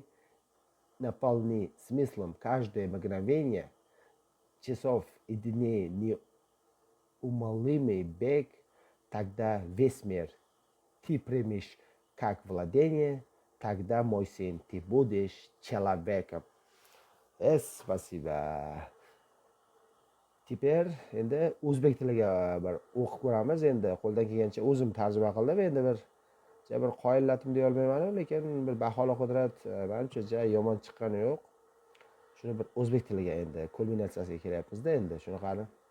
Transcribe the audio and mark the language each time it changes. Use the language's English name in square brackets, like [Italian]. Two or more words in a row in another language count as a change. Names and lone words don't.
[Russian] Наполни смыслом каждое мгновение часов и дней неумолимый бег, тогда весь мир ты примешь как владение, тогда, мой сын, ты будешь человеком. Spasiba. [Uzbek] Teper endi o'zbek tiliga bir o'qib ko'ramiz. Endi qo'ldan kelgancha o'zim tarjima qildim. Endi bir qoyillatim deya olmayman, lekin bir baholi qudrat menimcha yomon chiqqani yo'q. Shuni bir o'zbek tiliga endi kulminatsiyasiga kelyapmiz-da endi shunaqani.